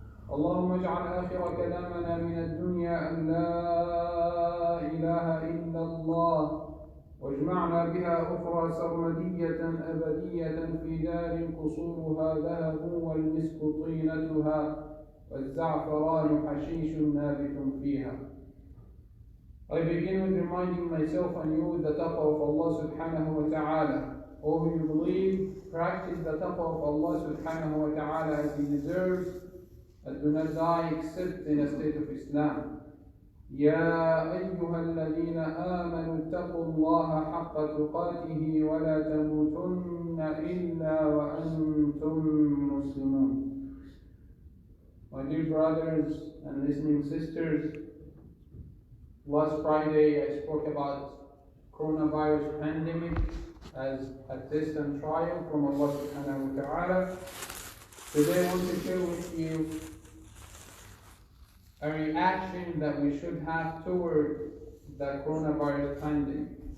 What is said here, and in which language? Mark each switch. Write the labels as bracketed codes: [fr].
[ar] اللهم اجعل آخر كلامنا من الدنيا أن لا إله إلا الله، واجمعنا بها أخرى سرمدية أبدية في دار قصورها ذهب والمسك طينتها والزعفران حشيش نابت فيها. [en] I begin with reminding myself and you the taqwa of Allah subhanahu wa ta'ala. O who you believe, practice the taqwa of Allah subhanahu wa ta'ala as He deserves, and do not die except in a state of Islam. [ar] يا أيها الذين آمنوا اتقوا الله حق تقاته ولا تموتن إلا وأنتم مسلمون. [en] My dear brothers and listening sisters, last Friday I spoke about coronavirus pandemic as a test and trial from Allah subhanahu wa ta'ala. Today I want to share with you a reaction that we should have toward the coronavirus pandemic.